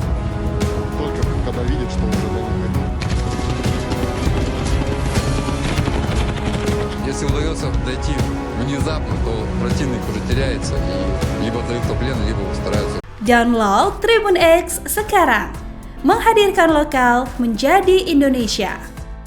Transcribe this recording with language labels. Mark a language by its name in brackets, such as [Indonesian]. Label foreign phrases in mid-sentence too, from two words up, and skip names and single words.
[Russian] Только когда видят, что уже до них идут. Если удается дойти внезапно, то противник уже теряется и либо дают в плен, либо стараются. [Indonesian] Download Tribun X sekarang, menghadirkan lokal menjadi Indonesia.